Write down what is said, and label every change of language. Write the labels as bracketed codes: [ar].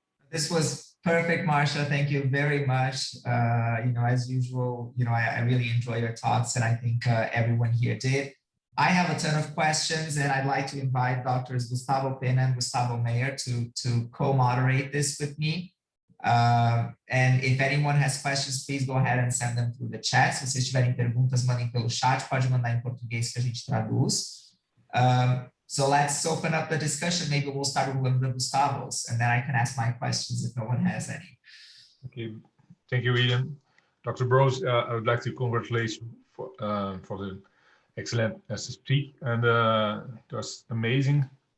[en] This was perfect, Marsha. Thank you very much. You know, as usual, you know, I really enjoy your talks, and I think everyone here did. I have a ton of questions, and I'd like to invite Drs. Gustavo Pena and Gustavo Meyer to co-moderate this with me. And if anyone has questions, please go ahead and send them through the chat. [pt] Se vocês tiverem perguntas, mandem pelo chat, pode mandar em português que a gente traduz. [en] So let's open up the discussion. Maybe we'll start with one of the Gustavos, and then I can ask my questions if no one has any. Okay, thank you, William. Dr. Bros, I would like to congratulate you for the excellent speech, and it was amazing.